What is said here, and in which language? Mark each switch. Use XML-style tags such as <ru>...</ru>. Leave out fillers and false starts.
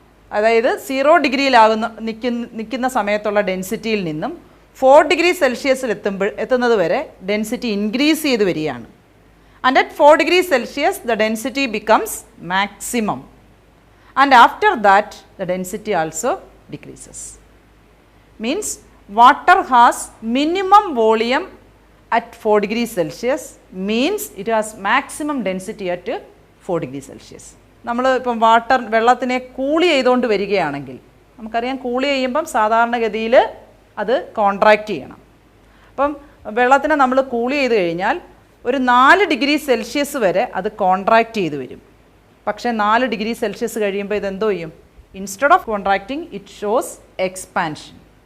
<ml>അതായത് 0°യിലാകുന്ന നിൽക്കുന്ന സമയത്തുള്ള ഡെൻസിറ്റിയിൽ നിന്നും 4°C എത്തുന്നത് വരെ ഡെൻസിറ്റി ഇൻക്രീസ് ചെയ്ത് വരികയാണ്.</ml> <en>And at 4°C the density becomes maximum. And after that the density also decreases. Means water has minimum volume at 4 degrees Celsius means it has maximum density at 4 degrees Celsius.</en> <ml>നമ്മൾ ഇപ്പം വെള്ളത്തിനെ കൂളി ചെയ്തുകൊണ്ട് വരികയാണെങ്കിൽ നമുക്കറിയാം കൂളി ചെയ്യുമ്പം സാധാരണഗതിയിൽ അത് കോൺട്രാക്റ്റ് ചെയ്യണം. അപ്പം വെള്ളത്തിനെ നമ്മൾ കൂളി ചെയ്ത് കഴിഞ്ഞാൽ ഒരു 4 ഡിഗ്രി സെൽഷ്യസ് വരെ അത് കോൺട്രാക്റ്റ് ചെയ്ത് വരും. പക്ഷേ 4 ഡിഗ്രി സെൽഷ്യസ് കഴിയുമ്പോൾ ഇതെന്തോ ചെയ്യും?</ml> <en>Instead of contracting it shows expansion.</en>